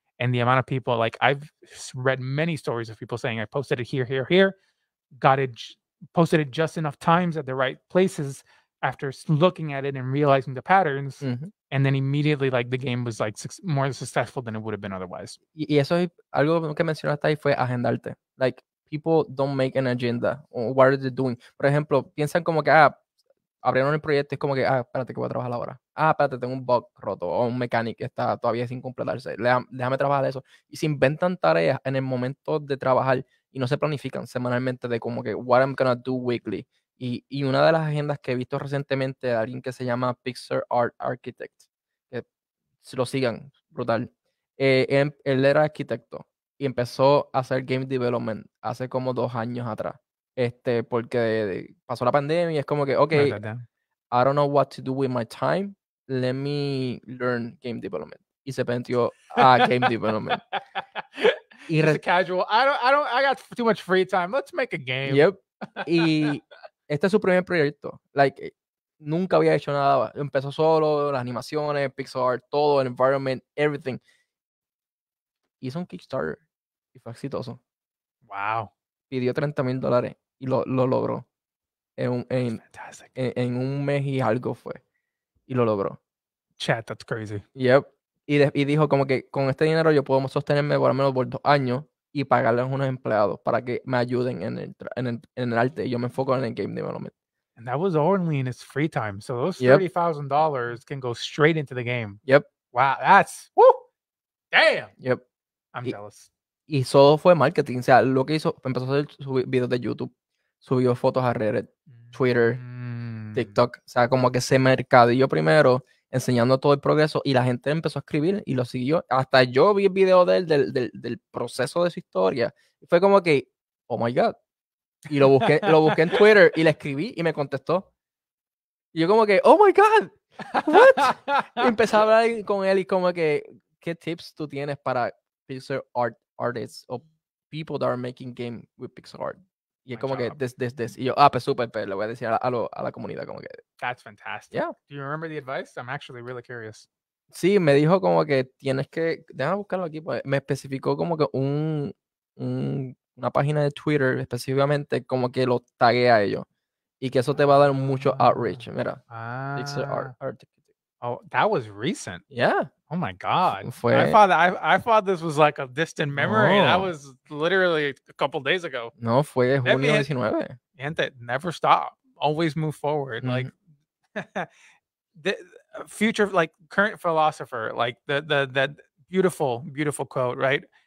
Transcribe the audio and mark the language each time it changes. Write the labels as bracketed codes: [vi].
[en] And the amount of people, like I've read many stories of people saying I posted it here, here, here, posted it just enough times at the right places after looking at it and realizing the patterns, Ujú. and then immediately like the game was like more successful than it would have been otherwise. [es] Y eso es algo que mencionaste ahí fue agendarte. [en] Like, people don't make an agenda. Or what are they doing? [es] Por ejemplo, piensan como que, abrieron el proyecto y es como que, espérate que voy a trabajar ahora. Espérate, tengo un bug roto o un mechanic que está todavía sin completarse. Déjame trabajar eso. Y se inventan tareas en el momento de trabajar y no se planifican semanalmente de como que, [en] what I'm gonna do weekly. [es] Y una de las agendas que he visto recientemente de alguien que se llama Pixar Art Architect, que si lo sigan, brutal. Él era arquitecto y empezó a hacer game development hace como 2 años atrás. Porque pasó la pandemia y es como que, ok, [en] Write that down. I don't know what to do with my time, let me learn game development. [es] Y se metió a game development. Y [en] Just a casual. I got too much free time. Let's make a game. Yep. [es] Y este es su primer proyecto. Like, nunca había hecho nada. Empezó solo, las animaciones, Pixar, todo, el environment, [en] everything. [es] Hizo un Kickstarter y fue exitoso. [en] Wow. [es] Pidió $30,000 y lo logró. [en] Fantastic. [es] En un mes y algo fue. Y lo logró. [en] Chat, that's crazy. Yep. [es] Y dijo como que con este dinero yo puedo sostenerme por lo menos por 2 años y pagarles a unos empleados para que me ayuden en el arte. Y yo me enfoco en el game development. [en] And that was only in his free time. So those Yep. $30,000 can go straight into the game. Yep. Wow, that's woo. Damn. Yep. I'm jealous. [es] Y todo fue marketing. O sea, lo que hizo, empezó a hacer videos de YouTube, subió fotos a Reddit, Twitter, TikTok. O sea, como que se mercadeó primero, enseñando todo el progreso, y la gente empezó a escribir y lo siguió. Hasta yo vi el video de él, del proceso de su historia. Y fue como que, [en] oh my God. [es] Y lo busqué en Twitter y le escribí y me contestó. Y yo como que, [en] oh my God, what? [es] Y empecé a hablar con él y como que, ¿qué tips tú tienes para Pixar artists o [en] people that are making game with Pixar art? [es] Y es como que, this. Y yo, pues súper, le voy a decir a la comunidad como que. [en] That's fantastic. Yeah. Do you remember the advice? I'm actually really curious. [es] Sí, me dijo como que tienes que, déjame buscarlo aquí, pues me especificó como que una página de Twitter específicamente como que lo tagué a ellos y que eso te va a dar mucho outreach. Mira, Pixar Art. [en] Oh, that was recent. Yeah. Oh my God. I [es] Fue. [en] thought this was like a distant memory. That [es] No, [en] was literally a couple days ago. [es] no, fue [en] Let me [es] junio 19. [en] gente, never stop. Always move forward. Like the future, like current philosopher, like the that beautiful, beautiful quote, right?